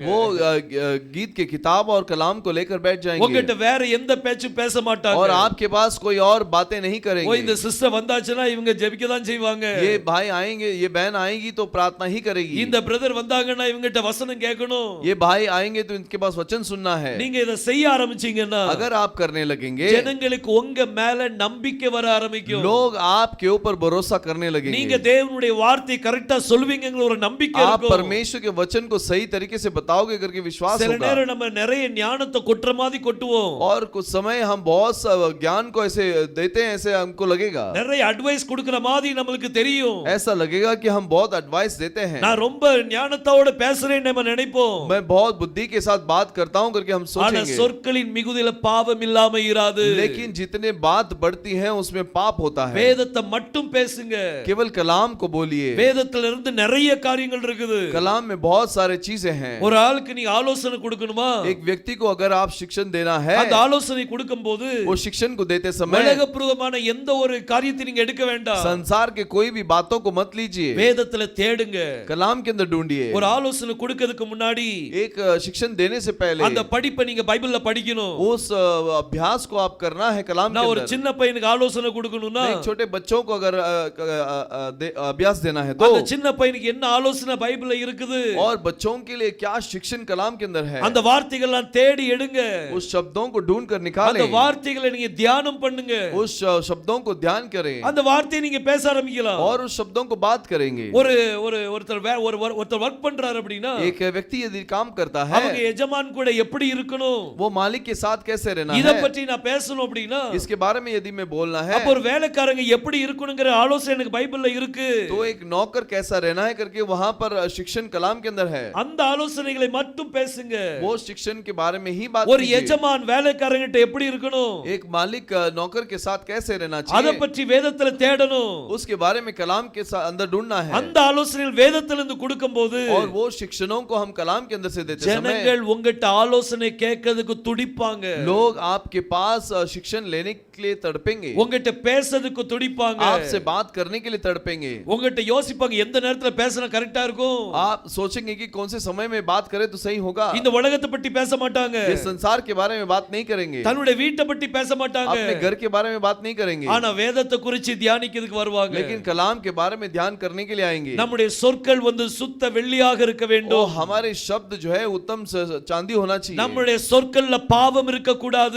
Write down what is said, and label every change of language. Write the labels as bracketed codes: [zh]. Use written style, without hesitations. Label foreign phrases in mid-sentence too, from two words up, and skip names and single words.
[hi] वो गीत के किताब और कलाम को लेकर बैठ जाएंगे [ta] உங்ககிட்ட வேற எந்த பேச்சும் பேச மாட்டாங்க [hi] और आपके पास कोई और बातें नहीं ஓ करेंगे [ta] இந்த சிஸ்டர் வந்தாச்சுன்னா இவங்க ஜெபிக்க தான் செய்வாங்க [hi] ये भाई आएंगे ये बहन आएगी तो प्रार्थना ही करेगी [ta] இந்த பிரதர் வந்தாங்கன்னா இவங்ககிட்ட வசனம் கேட்கணும் [hi] ये भाई आएंगे तो इनके पास वचन सुनना है [ta] நீங்க இத செய்ய ஆரம்பிச்சீங்கன்னா [hi] अगर आप करने लगेंगे [ta] ஜனங்களுக்கு உங்க மேல நம்பிக்கை வர ஆரம்பிக்கும் [hi] लोग आपके ऊपर भरोसा करने [ta] நீங்க [hi] लगेंगे [ta] தேவனுடைய வார்த்தையை கரெக்ட்டா சொல்வீங்கங்கிற ஒரு நம்பிக்கை [hi] आप [ta] இருக்கும் [hi] परमेश्वर के वचन को सही तरीके से बताओगे करके विश्वास [ta] சில [hi] होगा [ta] நேரம் நம்ம நிறைய ஞானத்தை கொட்டுற மாதிரி கொட்டுவோம் [hi] और कुछ समय हम बहुत ज्ञान को ऐसे देते हैं ऐसे हमको लगेगा [ta] நிறைய அட்வைஸ் கொடுக்கிற மாதிரி நமக்கு தெரியும் [hi] ऐसा लगेगा कि हम बहुत एडवाइस देते हैं [ta] நான் ரொம்ப ஞானத்தோட பேசுறேன்னு நம்ம நினைப்போம் [hi] मैं बहुत बुद्धि के साथ बात करता हूं करके हम [ta] ஆனா [hi] सोचेंगे [ta] சொற்களின் மிகுதியில பாவம் இல்லாம இராது [hi] लेकिन जितने बात बढ़ती है उसमें पाप होता है [ta] வேதத்தை மட்டும் பேசுங்க [hi] केवल कलाम को बोलिए [ta] வேதத்துல இருந்து நிறைய காரியங்கள் இருக்குது [hi] कलाम में बहुत सारे चीजें हैं [ta] ஒரு ஆளுக்கு நீ ஆலோசனை கொடுக்கணுமா [hi] एक व्यक्ति को अगर आप शिक्षण देना है [ta] அந்த ஆலோசனை கொடுக்கும்போது [hi] वो शिक्षण को देते समय [ta] உலகப்பிரதமான எந்த ஒரு காரியத்தை நீங்க எடுக்க வேண்டாம் [hi] संसार के कोई भी बातों को मत लीजिए [ta] வேதத்துல தேடுங்க [hi] कलाम के अंदर ढूंढिए [ta] ஒரு ஆலோசனை கொடுக்கிறதுக்கு முன்னாடி [hi] एक शिक्षण देने से पहले [ta] அந்த படிப்பை நீங்க பைபிள்ல படிக்கணும் [hi] उस अभ्यास को आप करना है कलाम के [ta] நான் ஒரு [hi] अंदर [ta] சின்ன பையனுக்கு ஆலோசனை கொடுக்கணும்னா [hi] एक छोटे बच्चों को अगर अभ्यास देना है तो [ta] அந்த சின்ன பையனுக்கு என்ன ஆலோசனை பைபிள்ல இருக்குது [hi] और बच्चों के लिए क्या शिक्षण कलाम के अंदर है [ta] அந்த வார்த்தைகள் எல்லாம் தேடி எடுங்க [hi] उस शब्दों को ढूंढ कर [ta] அந்த [hi] निकालें [ta] வார்த்தைகளை நீங்க தியானம் பண்ணுங்க [hi] उस शब्दों को ध्यान करें [ta] அந்த வார்த்தையை நீங்க பேச ஆரம்பிக்கலாம் [hi] और उस शब्दों को बात करेंगे [ta] ஒரு ஒரு ஒருத்தர் ஒருத்தர் வர்க் பண்றாரு அப்படினா [hi] एक व्यक्ति यदि काम करता है [ta] அவங்க எஜமான் கூட எப்படி இருக்கணும் [hi] वो मालिक के साथ कैसे रहना [ta] இத [hi] है [ta] பற்றி நான் பேசணும் அப்படினா [hi] इसके बारे में यदि मैं बोलना है [ta] அப்ப ஒரு வேலைக்காரங்க எப்படி இருக்கணும்ங்கற ஆலோசனை எனக்கு பைபிள்ல இருக்கு [hi] तो एक नौकर कैसा रहना है करके वहां पर शिक्षण कलाम के अंदर है [ta] அந்த ஆலோசனைகளை மட்டும் பேசுங்க [hi] वो शिक्षण के बारे में ही बात [ta] ஒரு [hi] कीजिए [ta] எஜமான் வேலைக்காரங்கிட்ட எப்படி இருக்கணும் [hi] एक मालिक नौकर के साथ कैसे रहना [ta] அத [hi] चाहिए [ta] பற்றி வேதத்துல தேடணும் [hi] उसके बारे में कलाम के अंदर ढूंढना है [ta] அந்த ஆலோசனைகள் வேதத்துல இருந்து கொடுக்கும்போது [hi] और वो शिक्षणों को हम कलाम के अंदर से देते समय [ta] ஜனங்கள் உங்ககிட்ட ஆலோசனை கேட்கிறதுக்கு துடிப்பாங்க [hi] लोग आपके पास शिक्षण लेने के लिए तड़पेंगे [ta] உங்ககிட்ட பேசுறதுக்கு துடிப்பாங்க [hi] आपसे बात करने के लिए तड़पेंगे [ta] உங்ககிட்ட யோசிப்பாங்க எந்த நேரத்துல பேசினா கரெக்ட்டா இருக்கும் [hi] आप सोचेंगे कि कौन से समय में बात करें तो सही होगा [ta] இந்த உலகத்தை பத்தி பேச மாட்டாங்க [hi] ये संसार के बारे में बात नहीं करेंगे [ta] தன்னுடைய வீட்டை பத்தி பேச மாட்டாங்க [hi] अपने घर के बारे में बात नहीं करेंगे [ta] ஆனா வேதத்தை குறித்து தியானிக்கிறதுக்கு வருவாங்க [hi] लेकिन कलाम के बारे में ध्यान करने के लिए आएंगे [ta] நம்முடைய சொற்கள் வந்து சுத்த வெள்ளி வெள்ளியாக இருக்க ओ வேண்டும். [hi] हमारे शब्द जो है उत्तम चांदी होना चाहिए. [ta] நம்முடைய சொற்கள்ல பாவம் இருக்க கூடாது.